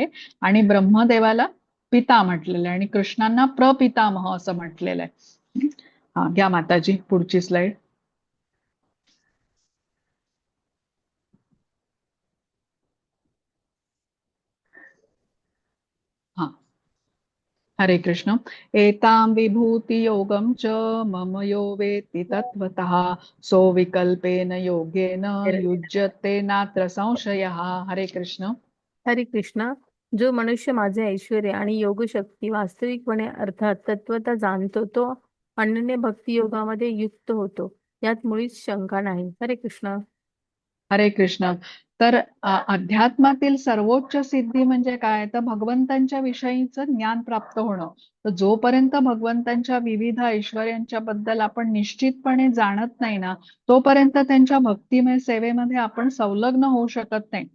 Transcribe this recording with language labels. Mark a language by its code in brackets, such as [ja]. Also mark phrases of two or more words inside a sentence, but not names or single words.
[mr] आणि ब्रह्मदेवाला पिता म्हटलेलं आहे आणि कृष्णांना प्रपितामह असं म्हटलेलं आहे. हा घ्या माताजी पुढची स्लाइड. हा, हरे कृष्ण. [sa] एतां विभूति योगं च मम यो वेत्ति तत्त्वतः सो विकल्पेन योगेन युज्यते नात्र संशयः. [mr] हरे कृष्ण. हरे कृष्णा. जो मनुष्य माझे ऐश्वर्य आणि योगशक्ती वास्तविकपणे अर्थात तत्वता जाणतो, तो अनन्य भक्ती योगामध्ये युक्त होतो, यात मुळीच शंका नाही. हरे कृष्णा. हरे कृष्ण. तर अध्यात्मातील सर्वोच्च सिद्धी म्हणजे काय, तर भगवंतांच्या विषयीचं ज्ञान प्राप्त होणं. तर जोपर्यंत भगवंतांच्या विविध ऐश्वर्यांच्या बद्दल आपण निश्चितपणे जाणत नाही ना, तोपर्यंत त्यांच्या भक्तिमय सेवेमध्ये आपण संलग्न होऊ शकत नाही.